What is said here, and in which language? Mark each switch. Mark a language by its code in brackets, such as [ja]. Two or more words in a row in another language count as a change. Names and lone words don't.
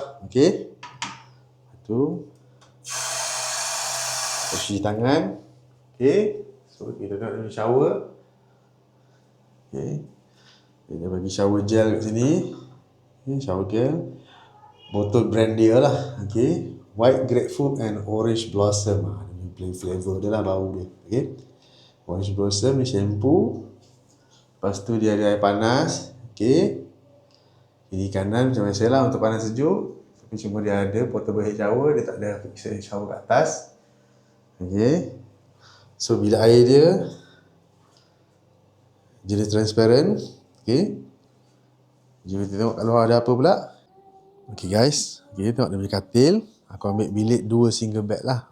[ms] Okey. Lepas tu cuci tangan. Okey. So kita tengok dia shower. Okey. Dia bagi [en] shower gel [ms] kat sini. Okay, [en] shower gel. [ms] Botol brand dia lah. Okay. [en] White grapefruit and orange blossom. [ms] Dia plain flavor dia lah, bau dia. Okay. Orange blossom ni shampoo. Lepas tu dia ada air panas. Okay. Kiri kanan macam biasa lah untuk panas sejuk. Tapi cuma dia ada [en] portable head shower. [ms] Dia tak ada [en] fixed shower [ms] kat atas. Okay. So [en] bilik air dia jenis transparent. [ms] Okay. Jom kita tengok kat luar ada apa pula. [en] Okay guys. [ms] Okay, tengok dia punya katil. Aku ambil bilik 2 [en] single bed [ms] lah.